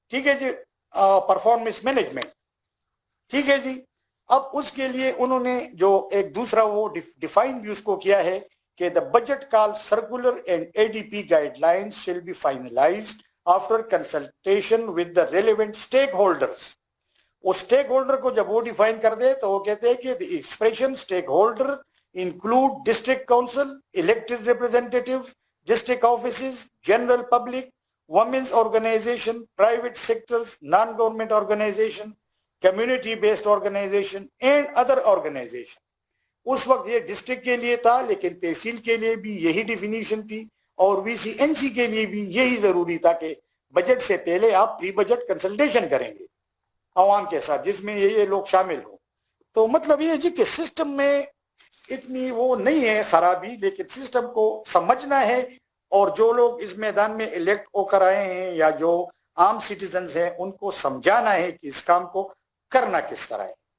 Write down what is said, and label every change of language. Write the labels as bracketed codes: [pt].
[ur] ٹھیک ہے جی. Performance management. ٹھیک ہے جی. اب اس کے لیے انہوں نے جو ایک دوسرا وہ ڈیفائن بھی اس کو کیا ہے کہ [en] the budget call circular and ADP guidelines shall be finalized after consultation with the relevant stakeholders. [ur] وہ اسٹیک ہولڈر کو جب وہ ڈیفائن کر دے تو وہ کہتے ہیں کہ [en] the expression stakeholder include district council, elected representatives, district offices, general public, women's organization, private sectors, non-government organization, community-based organization and other organization. [ur] اس وقت یہ ڈسٹرکٹ کے لیے تھا، لیکن تحصیل کے لیے بھی یہی ڈیفینیشن تھی اور وی سی این سی کے لیے بھی یہی ضروری تھا کہ بجٹ سے پہلے آپ پری بجٹ کنسلٹیشن کریں گے عوام کے ساتھ، جس میں یہ لوگ شامل ہوں. تو مطلب یہ جی کہ سسٹم میں اتنی وہ نہیں ہے خرابی، لیکن سسٹم کو سمجھنا ہے، اور جو لوگ اس میدان میں الیکٹ ہو کر آئے ہیں یا جو عام سٹیزنز ہیں ان کو سمجھانا ہے کہ اس کام کو کرنا کس طرح ہے.